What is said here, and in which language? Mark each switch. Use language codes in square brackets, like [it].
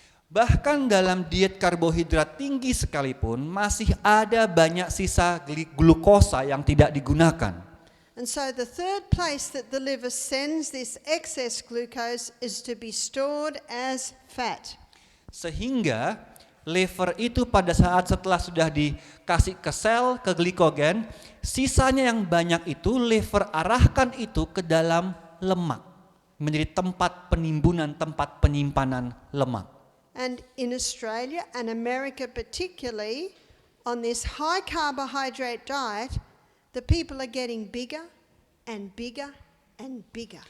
[id] Bahkan dalam diet karbohidrat tinggi sekalipun masih ada banyak sisa glukosa yang tidak digunakan. [en] And so the third place that the liver sends this excess glucose is to be stored as fat. [id] Sehingga liver itu pada saat setelah sudah dikasih ke sel, ke glikogen, sisanya yang banyak itu liver arahkan itu ke dalam lemak. Menjadi tempat penimbunan, tempat penyimpanan lemak. [en] And in Australia and America particularly, on this high carbohydrate diet, the people are getting bigger and bigger and bigger.